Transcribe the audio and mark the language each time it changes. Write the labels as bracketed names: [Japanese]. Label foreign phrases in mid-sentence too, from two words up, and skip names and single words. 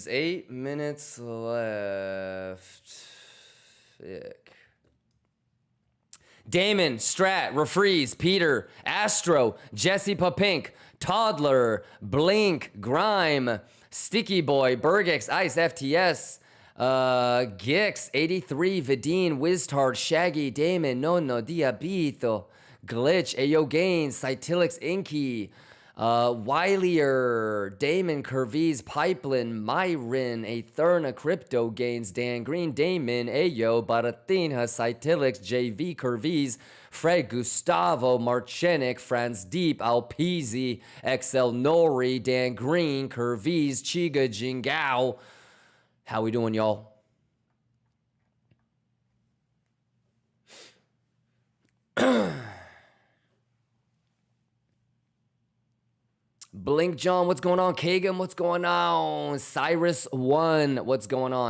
[English] 8 minutes left. Thick. Damon, Strat, Refreeze, Peter, Astro, Jesse Papink, Toddler, Blink, Grime, Sticky Boy, Bergex, Ice, FTS, Gix, 83, Vidine, Wiztard, Shaggy, Damon, Nono, Diabito, Glitch, Ayo Gains, Cytilix, Inky, Wylier, Damon, Curvies, Pipeline, Myrin, Aetherna, Crypto Gains, Dan Green, Damon, Ayo, Baratina, Cytilix, JV, Curvies, Fred, Gustavo, Marchenik, Franz Deep, Alpizi, XL Nori, Dan Green, Curvies, Chiga, Jingao. How we doing, y'all? Blink John, what's going on? Kagan, what's going on? Cyrus1, what's going on?